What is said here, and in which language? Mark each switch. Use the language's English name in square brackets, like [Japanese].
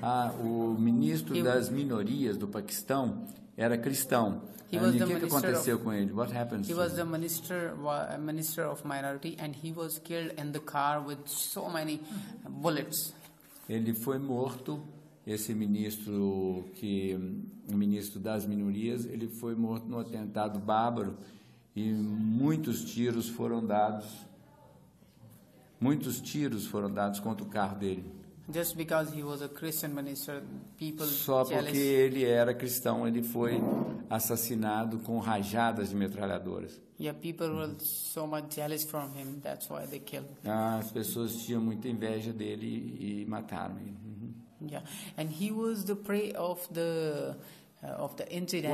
[Portuguese] Ah, o ministro das minorias do Paquistão era cristão. E o que aconteceu com ele? [English] What happened? He was the minister of minority and he was killed in the car with so many bullets. [Portuguese] Ele foi morto, esse ministro que ministro das minorias, ele foi morto num atentado bárbaro e muitos tiros foram dados contra o carro dele. [English] Just because he was a Christian minister, people [Portuguese] só porque [English] jealous. [Portuguese] Ele era cristão, ele foi assassinado com rajadas de metralhadoras. [English] Yeah, people were so much jealous from him, that's why they killed. [Portuguese] As pessoas tinham muita inveja dele e mataram ele. Uh-huh. [English] Yeah, and he was the prey of the incident.